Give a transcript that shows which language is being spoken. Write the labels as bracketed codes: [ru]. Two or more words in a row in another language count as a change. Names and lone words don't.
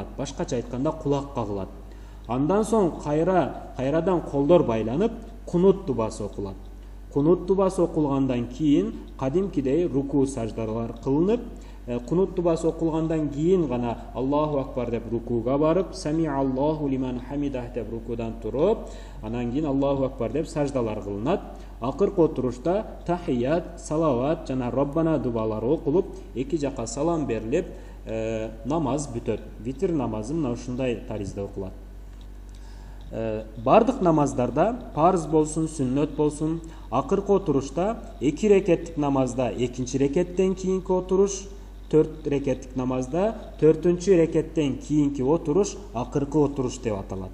[ky] Башкача айтканда кулак кагылат. Андан соң кайрадан колдор байланып кунут дубасы окулат. Кунут дубасы окулгандан кийин кадимкидей руку саждалар кылынып, кунут дубасы окулгандан кийин гана [ar] الله أكبر [ky] деп рукуга барып, [ar] سمع الله لمن حمده [ky] деп рукудан туруп, анан кийин [ar] الله أكبر [ky] деп саждалар кылынат. Акыркы отурушта тахият, салават жана Роббана дубалары окулуп, 2 жака салам берилип, намаз бүтөт. Витир намазы мына ушундай таризде окулат. Бардык намаздарда, парыз болсун, сүннөт болсун, акыркы отурушта 2 рекеттик намазда 2-чи рекеттен кийинки отуруш, 4 рекеттик намазда 4-чү рекеттен кийинки отуруш акыркы отуруш деп аталат.